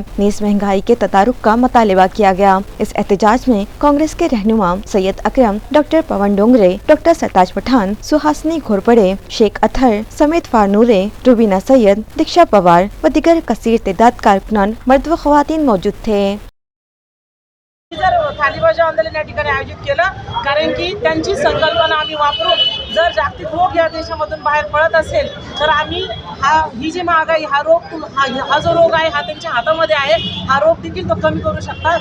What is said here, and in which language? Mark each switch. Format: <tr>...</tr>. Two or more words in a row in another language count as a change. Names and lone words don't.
<ur>نیز مہنگائی کے تدارک کا مطالبہ کیا گیا۔ اس احتجاج میں کانگریس کے رہنما سید اکرم، ڈاکٹر پون ڈونگرے، ڈاکٹر سرتاج پٹھان، سہاسنی گھورپڑے، شیخ اطہر سمیت فارنورے، روبینہ سید، دیکشا پوار و دیگر کثیر تعداد کارکنان مرد و خواتین موجود تھے۔</ur> <mr>जर थाली बजाव आंदोलन या ठिकाणी आयोजित केलं, कारण की त्यांची संकल्पना आम्ही वापरून जर जागतिक रोग या देशामधून बाहेर पडत असेल तर आम्ही ही जी महागाई हा जो रोग आहे हा त्यांच्या हातामध्ये आहे, हा रोग देखील तो कमी करू शकतात।</mr>